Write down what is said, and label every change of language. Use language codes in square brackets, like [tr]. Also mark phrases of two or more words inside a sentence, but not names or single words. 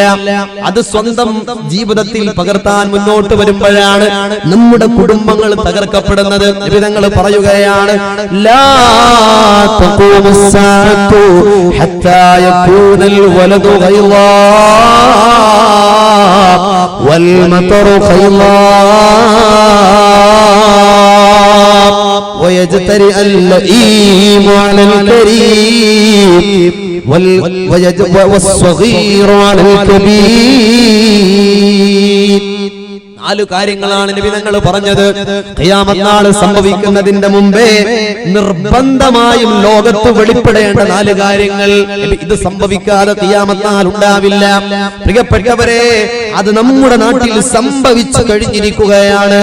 [ml] അത് സ്വന്തം ജീവിതത്തിൽ പകർത്താൻ മുന്നോട്ട് വരുമ്പോഴാണ് നമ്മുടെ കുടുംബങ്ങൾ തകർക്കപ്പെടുന്നത്. നിബിധങ്ങൾ പറയുകയാണ്, [ar] لا تقوم الساعة حتى يكون الولد غيظا والمطر قيظا ويجترئ اللئيم على الكريم والصغير على الكبير. [ml] 4 കാര്യങ്ങളാണ് നബി തങ്ങൾ പറഞ്ഞത്. ഖിയാമത്ത് നാൾ സംഭവിക്കുന്നതിന്റെ മുമ്പേ നിർബന്ധമായും ലോകത്ത് വെളിപ്പെടേണ്ട 4 കാര്യങ്ങൾ. ഇത് സംഭവിക്കാതെ ഖിയാമത്ത് നാൾ ഉണ്ടാവില്ല. പ്രിയപ്പെട്ടവരെ, അത് നമ്മുടെ നാട്ടിൽ സംഭവിച്ചു കഴിഞ്ഞിരിക്കുകയാണ്.